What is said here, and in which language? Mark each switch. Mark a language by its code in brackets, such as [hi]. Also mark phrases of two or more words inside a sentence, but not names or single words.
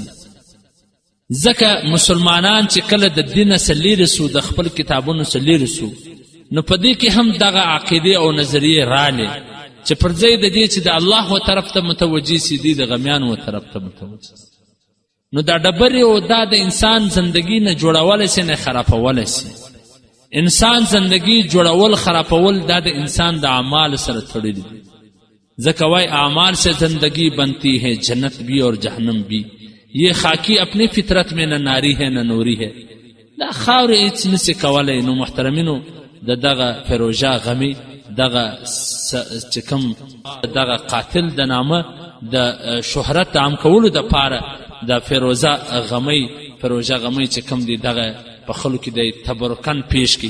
[ps] ځکه مسلمانان چې کله د دین څخه لیرې سو، د خپل کتابونو څخه لیرې سو، نو په دې کې هم دغه عقیدې او نظریې رالې چې پر ځای د دې چې د الله و طرف ته متوجه سي، دی د غمیانو و طرف ته متوجه سي. نو دا ډبرې او دا د انسان زندگی نه جوړولی سي، نه خرابولی سي. انسان زندگی جوړول خرابول دا د انسان د اعمال سره تړلی دي. [ur] ځکه وای اعمال سے زندگی بنتی ہے، جنت بھی اور جہنم بھی، یہ خاکی اپنی فطرت میں نہ ناری ہے نہ نوری ہے. [ps] دا خاورې هیڅ نسي کولی. نو محترمینو د دغه فیروژه غمی دغه چې کوم دغه قاتل د نامه د شهرت عام کولو دپاره د فیروژه غمی چې کوم دی دغه په خلکو کې د تبرکن پیش کی.